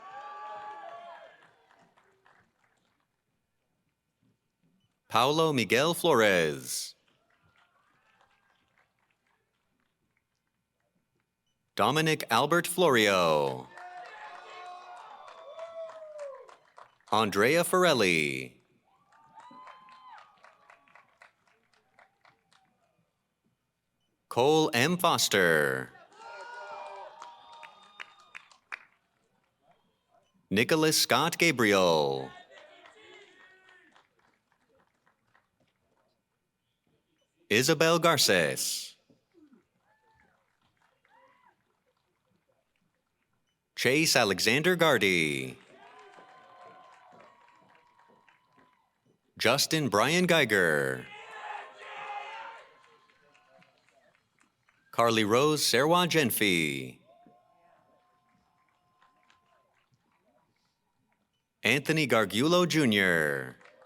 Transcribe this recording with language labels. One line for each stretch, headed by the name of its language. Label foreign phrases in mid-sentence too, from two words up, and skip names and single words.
English: Paulo Miguel Flores. Dominic Albert Florio. Andrea Forelli. Cole M. Foster. Nicholas Scott Gabriel. Isabel Garces. Chase Alexander Gardy. Justin Brian Geiger. Carly Rose Serwa Genfi. Anthony Gargiulo Jr.